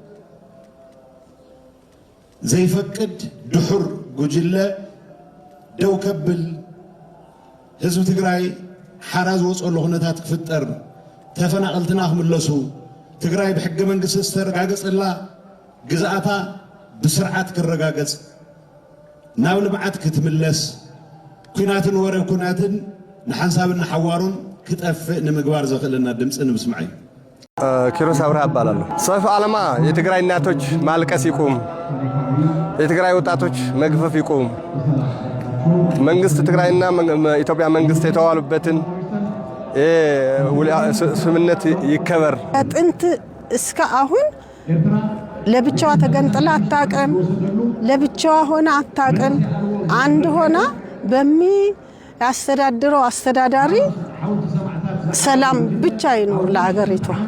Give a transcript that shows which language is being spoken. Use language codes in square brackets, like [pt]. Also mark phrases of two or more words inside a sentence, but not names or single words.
[ti] ዘይፈቅድ ድሑር ጉጅለ ደው ከብል ህዝቢ ትግራይ ሓራ ዝወፀሉ ኩነታት ክፍጠር ተፈናቐልትና ክምለሱ ትግራይ ብሕገ መንግስቲ ዝተረጋገፀላ ግዝኣታ ብስርዓት ክረጋገፅ ናብ ልምዓት ክትምለስ ኩናትን ወረ ኩናትን ንሓንሳብን ንሓዋሩን ክጠፍእ ንምግባር ዘኽእለና ድምፂ ንምስማዕ እዩ። [am] ኪሮስ አብርሃ እባላለሁ። ሰልፉ ዓላማ የትግራይ እናቶች ማልቀስ ይቁም፣ የትግራይ ወጣቶች መግፈፍ ይቁም፣ መንግስት ትግራይና ኢትዮጵያ መንግስት የተዋሉበትን ስምምነት ይከበር። ጥንት እስከ አሁን ለብቻዋ ተገንጥላ አታውቅም፣ ለብቻዋ ሆና አታውቅም። አንድ ሆና በሚያስተዳድረው አስተዳዳሪ ሰላም ብቻ ይኖር ለሀገሪቷ።